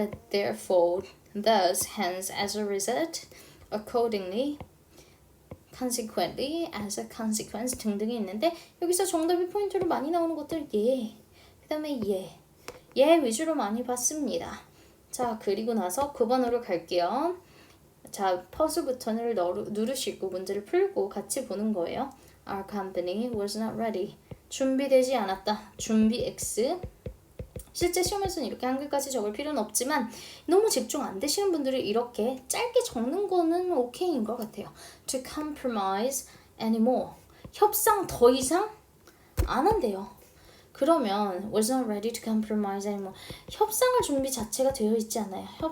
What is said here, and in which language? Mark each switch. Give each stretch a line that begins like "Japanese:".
Korean: therefore, thus, hence, as a result, accordingly, consequently, as a consequence 등등이 있는데 여기서 정답이 포인트로 많이 나오는 것들 그 다음에 얘 위주로 많이 봤습니다. 자, 그리고 나서 9번으로 갈게요. 자, 퍼즐 버튼을 누르시고 문제를 풀고 같이 보는 거예요.
English: Our company was not ready.
Korean: 준비되지 않았다. 준비 X. 실제 시험에서는 이렇게 한글까지 적을 필요는 없지만 너무 집중 안 되시는 분들은 이렇게 짧게 적는 거는 오케이인 것 같아요.
English: To compromise anymore.
Korean: 협상 더 이상 안 한대요.
English: 그러면 was not ready to compromise anymore.
Korean: 협상할 준비 자체가 되어 있지 않아요.